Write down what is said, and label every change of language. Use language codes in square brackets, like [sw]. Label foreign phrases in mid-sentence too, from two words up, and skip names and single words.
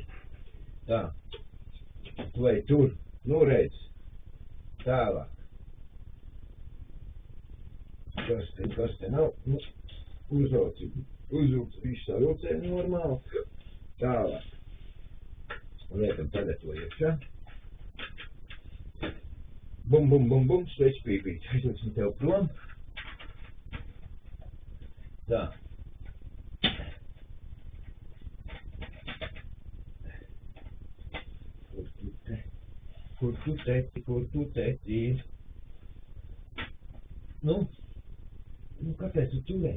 [lv] Tā, tu ej tur, nu redz, tālāk. Kas te nav, nu, Uzvilc viņš savilcē normāli. Tālāk. Liekam tagad to iekšā. Bum, bum, bum, bum, svečpīpīts. Aizliksim tev prom. Tā. Kur tu teci? Nu, kāpēc tu turēji?